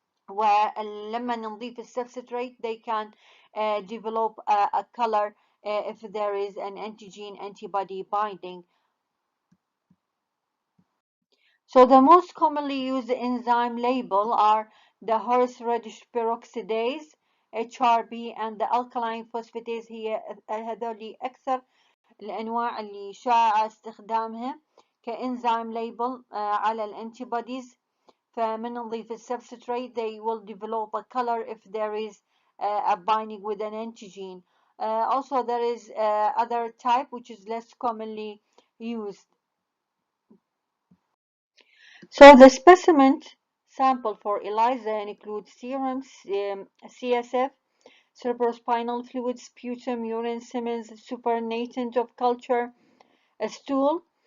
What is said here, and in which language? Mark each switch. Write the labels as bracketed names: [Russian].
[Arabic] ولما نضيف [English] substrate they can develop a color if there is an antigen antibody binding. So the most commonly used enzyme label are the horseradish peroxidase HRP and the alkaline phosphatase. [Arabic] هي هذول أكثر الأنواع اللي شائع استخدامها كإنزيم ليبل على الانتيبوديز. فمن نضيف [English] substrate they will develop a color if there is a binding with an antigen. Also there is other type which is less commonly used. So the specimen sample for ELISA includes serum, CSF, cerebrospinal fluid, sputum, urine, Siemens, supernatant of culture, a stool.